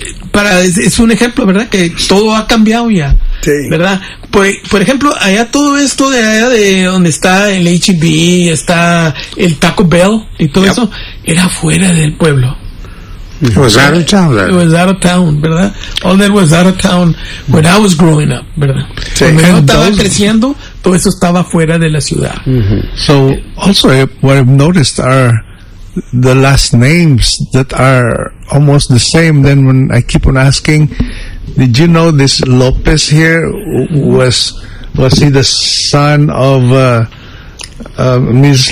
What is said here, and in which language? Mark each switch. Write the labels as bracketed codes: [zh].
[es] Pero es un ejemplo, ¿verdad? Que todo ha cambiado ya. Sí. ¿Verdad? Pues, por ejemplo, allá todo esto de allá de donde está el H-E-B, está el Taco Bell y todo eso, era fuera del pueblo. [en] It was out of town, [es] ¿verdad? [en] All that was out of town when I was growing up, [es] ¿verdad? Sí. Cuando yo estaba creciendo, todo eso estaba fuera de la ciudad. Mm-hmm. [en] So, also, what I've noticed are the last names that are almost the same. Then when I keep on asking, did you know this Lopez here was he the son of Mrs.